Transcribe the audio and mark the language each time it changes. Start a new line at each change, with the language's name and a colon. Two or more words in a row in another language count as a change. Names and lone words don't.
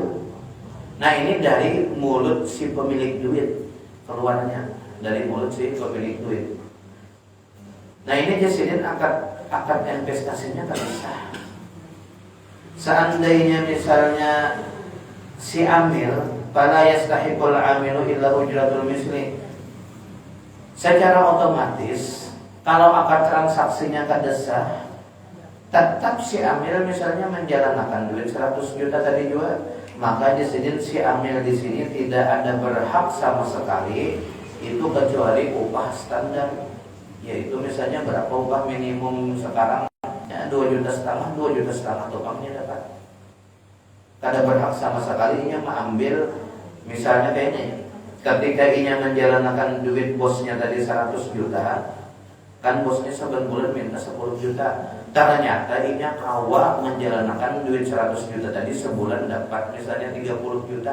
Banjar: Nah ini dari mulut si pemilik duit, keluarnya dari mulut si pemilik duit. Nah ini jasidin akad investasinya kan sah. Seandainya misalnya si amil,
Arabic: فلا يستحق العامل إلا أجرة المثل,
Banjar: secara otomatis kalau akad transaksinya kada sah, tetap si amil misalnya menjalankan duit 100 juta tadi juga, maka jasidin si amil di sini tidak ada berhak sama sekali itu kecuali upah standar, yaitu misalnya berapa upah minimum sekarang ya, 2,5 juta tukangnya dapat. Kada berhak sama sekali inya mengambil misalnya kayak ini. Ketika inya menjalankan duit bosnya tadi 100 juta, kan bosnya sebulan bulan minta 10 juta. Ternyata inya kawa menjalankan duit 100 juta tadi sebulan dapat misalnya 30 juta.